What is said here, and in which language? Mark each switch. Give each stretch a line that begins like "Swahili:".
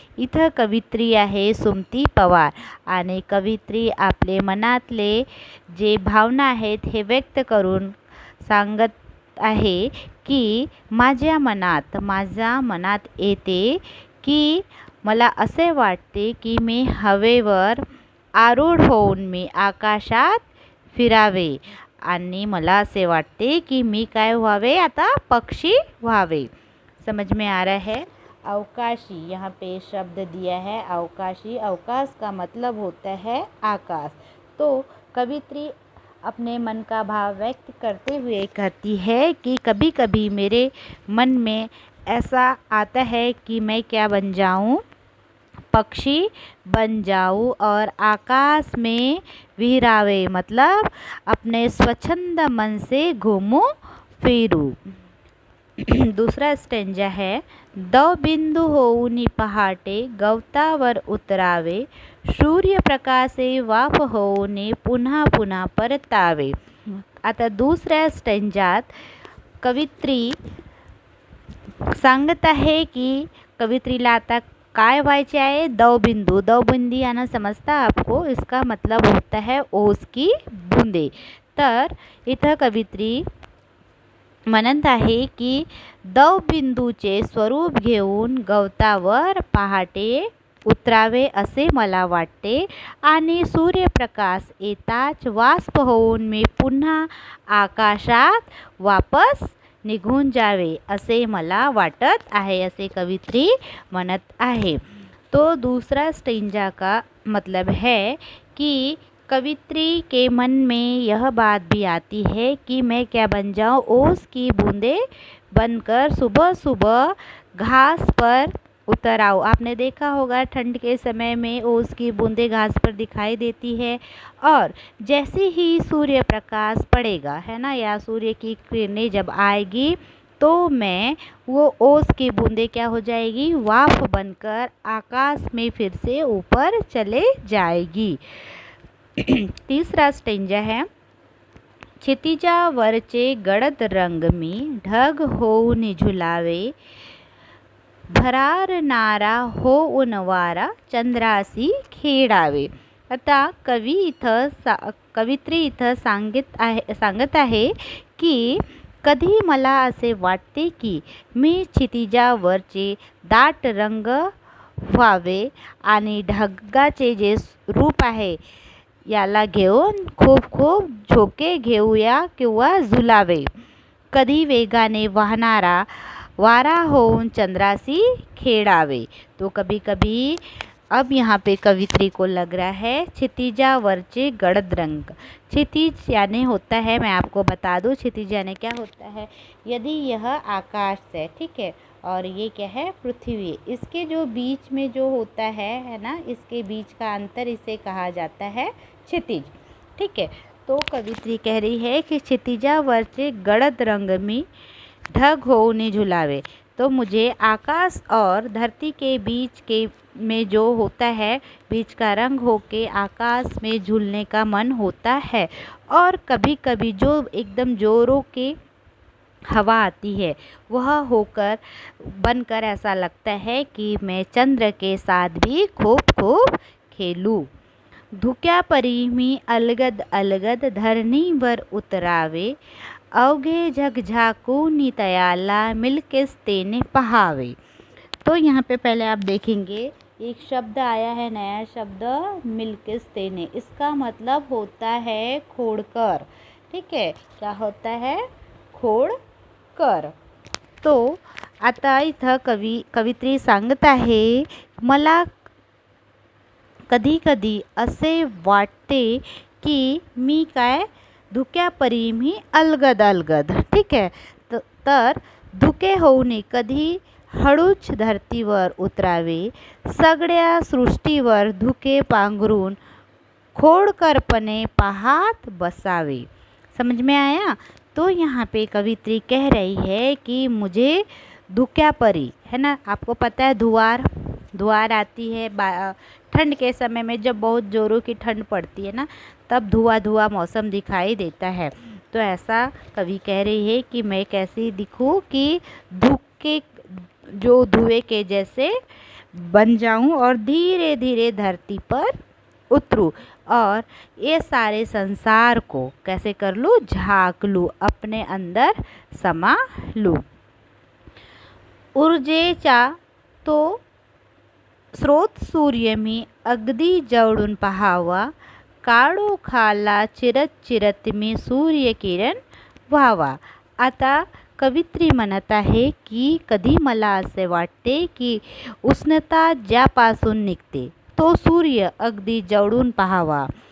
Marathi: इथं कवित्री आहे सुमती पवार आणि कवित्री आपले मनातले जे भावना आहेत हे व्यक्त करून सांगत आहे की माझ्या मनात येते की मला असे वाटते की मी हवेवर आरूढ होऊन मी आकाशात फिरावे आणि मला असे वाटते कि मी काय व्हावे, आता पक्षी व्हावे.
Hindi: समझ में आ रहा है. अवकाशी यहाँ पे शब्द दिया है अवकाशी. अवकाश का मतलब होता है आकाश. तो कवित्री अपने मन का भाव व्यक्त करते हुए कहती है कि कभी कभी मेरे मन में ऐसा आता है कि मैं क्या बन जाऊँ, पक्षी बन जाऊँ और आकाश में विहरावे, मतलब अपने स्वच्छंद मन से घूमूं फिरूं. दूसरा स्टेंजा है.
Marathi: दवबिंदू होऊन पहाटे गवतावर उतरावे, सूर्यप्रकाशे वाफ होऊन पुन्हा पुन्हा परतावे. आता दुसऱ्या स्टेंजात कवित्री सांगत आहे की कवित्रीला आता काय व्हायचे आहे.
Hindi: दवबिंदू. दवबिंदी आना समजता आपको. इसका मतलब होता है ओस की बूंदे.
Marathi: तर इथं कवित्री म्हणत आहे की दवबिंदूचे स्वरूप घेऊन गवतावर पहाटे उतरावे असे मला वाटते आणि सूर्यप्रकाश येताच वाष्प होऊन मी पुन्हा आकाशात वापस निघून जावे असे मला वाटत आहे, असे कवित्री म्हणत आहे.
Hindi: तो दूसरा स्टेंजा का मतलब है कि कवित्री के मन में यह बात भी आती है कि मैं क्या बन जाऊँ, ओस की बूंदे बनकर सुबह सुबह घास पर उतर आओ. आपने देखा होगा ठंड के समय में ओस की बूंदें घास पर दिखाई देती है और जैसे ही सूर्य प्रकाश पड़ेगा है ना, या सूर्य की किरणें जब आएगी तो मैं वो ओस की बूंदें क्या हो जाएगी, वाफ बनकर आकाश में फिर से ऊपर चले जाएगी. तीसरा स्टेंजा है.
Marathi: क्षितिजावरचे गडद रंग मी ढग होऊन झुलावे, भरारणारा होऊन वारा चंद्रासी खेळावे. आता कवित्री इथं सांगत आहे की कधी मला असे वाटते की मी क्षितिजावरचे दाट रंग व्हावे आणि ढगाचे जे रूप आहे याला घेऊन खूप खूप झोके घेऊया किंवा झुलावे. कधी वेगाने वाहणारा वारा होऊन चंद्रासी खेळावे.
Hindi: तो कभी कभी, अब यहाँ पे कवित्री को लग रहा है
Marathi: क्षितिजावरचे गडद रंग.
Hindi: क्षितिज यानी होता है, मैं आपको बता दूँ क्षितिज यानी क्या होता है. यदि यह आकाश है, ठीक है, और ये क्या है, पृथ्वी, इसके जो बीच में जो होता है ना, इसके बीच का अंतर इसे कहा जाता है क्षितिज. ठीक है, तो कवित्री कह रही है कि
Marathi: क्षितिजावरचे गडद रंग में ढग होने झुलावे.
Hindi: तो मुझे आकाश और धरती के बीच के में जो होता है, बीच का रंग होके आकाश में झूलने का मन होता है. और कभी कभी जो एकदम जोरों के हवा आती है, वह होकर बनकर ऐसा लगता है कि मैं चंद्र के साथ भी खूब खूब खेलूं.
Marathi: धुक्या परी मी अलगद अलगद धरणीवर उतरावे. अवघे जग झाकूनी तयाला मिलकेस तेने पहावे.
Hindi: तो यहाँ पे पहले आप देखेंगे एक शब्द आया है, नया शब्द, मिलकेस तेने. इसका मतलब होता है खोडकर. ठीक है, क्या होता है, खोडकर.
Marathi: तो आता इथं कवित्री सांगत आहे, मला कधी कधी असे वाटते की मी काय धुक्यापरी मी अलगद अलगद. ठीक आहे, तर धुके होऊ नये, कधी हळूच धरतीवर उतरावे. सगळ्या सृष्टीवर धुके पांघरून खोडकरपणे पाहत बसावे.
Hindi: समझ में आया. तो यहाँ पे कवित्री कह रही है कि मुझे धुक्यापरी, है ना, आपको पता है धुआर आती है ठंड के समय में, जब बहुत ज़ोरों की ठंड पड़ती है ना, तब धुआं मौसम दिखाई देता है. तो ऐसा कवि कह रही है कि मैं कैसी दिखूं कि धुके जो धुएं के जैसे बन जाऊं और धीरे धीरे धरती पर उतरूं और ये सारे संसार को कैसे कर लूँ, झाँक लूँ, अपने अंदर समा लूँ.
Marathi: ऊर्जेचा तो स्रोत सूर्य मी अगदी जवळून पाहावा. काळोखाला चिरत चिरत मी सूर्यकिरण व्हावा. आता कवित्री म्हणत आहे की कधी मला असे वाटते की उष्णता ज्यापासून निघते तो सूर्य अगदी जवळून पाहावा.